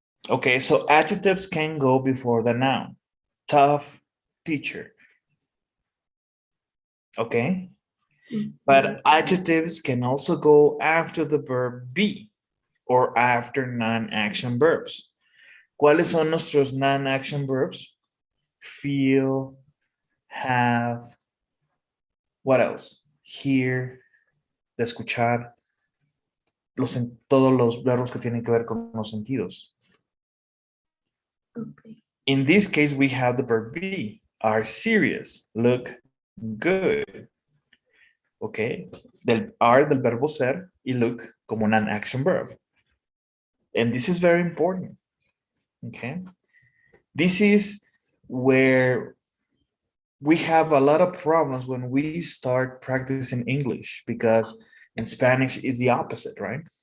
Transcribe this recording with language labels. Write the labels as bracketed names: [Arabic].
[English] Okay, so adjectives can go before the noun. Tough teacher. Okay. But adjectives can also go after the verb be or after non-action verbs. [Spanish] ¿Cuáles son nuestros [English] non-action verbs? Feel, have, what else? [Spanish] Hear, de escuchar, todos los verbos que tienen que ver con los sentidos. [English] Okay. In this case, we have the verb be, are serious, look good. [Spanish] Okay, del are del verbo ser y look como non-action verb. [English] And this is very important. Okay, this is where we have a lot of problems when we start practicing English, because in Spanish is the opposite, right?